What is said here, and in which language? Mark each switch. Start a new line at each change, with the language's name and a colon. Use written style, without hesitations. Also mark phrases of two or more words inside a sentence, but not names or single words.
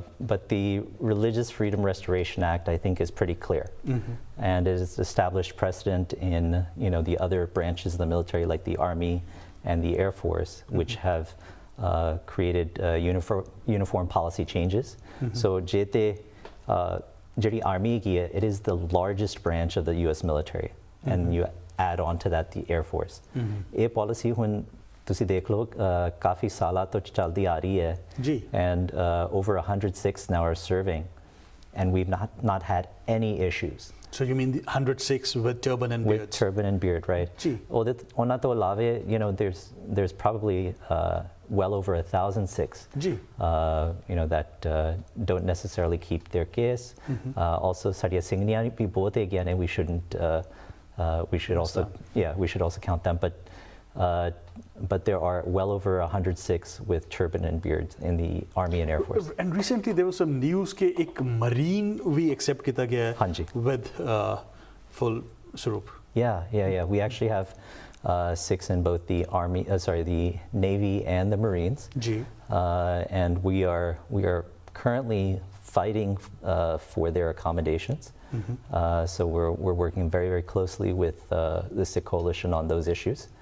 English: But the Religious Freedom Restoration Act, I think, is pretty clear, and it has established precedent in the other branches of the military, like the Army and the Air Force, which have created uniform policy changes. So,
Punjabi: ਜਿਹੜੀ Army ਕੀ ਹੈ,
English: it is the largest branch of the U.S. military, and you add on to that the Air Force. A policy when
Punjabi: ਤੁਸੀਂ ਦੇਖ ਲਓ ਕਾਫੀ ਸਾਲਾਂ ਤੋਂ ਚੱਲਦੀ ਆ ਰਹੀ ਹੈ ਜੀ
English: and over 106 now are serving and we've not had any issues. So you mean the 106 with turban and beard? With turban and beard, right?
Punjabi: ਜੀ ਉਹਨਾਂ ਤੋਂ ਇਲਾਵਾ
English: there's probably well over 1,000 Sikhs
Punjabi: ਜੀ
English: that don't necessarily keep their case.
Punjabi: Also ਸਾਡੀਆਂ ਸਿੰਘਣੀਆਂ ਵੀ ਬਹੁਤ ਹੈਗੀਆਂ ਨੇ,
English: we should also count them, but there are well over 106 with turban and beard in the Army and Air Force. And recently there was some news
Hindi: कि एक marine भी accept किया गया है हाँ जी.
English: with full surup. Yeah. We actually have Sikhs in both the Army, the Navy and the Marines.
Hindi: जी.
English: And we are currently fighting for their accommodations. So we're working very, very closely with the Sikh coalition on those issues.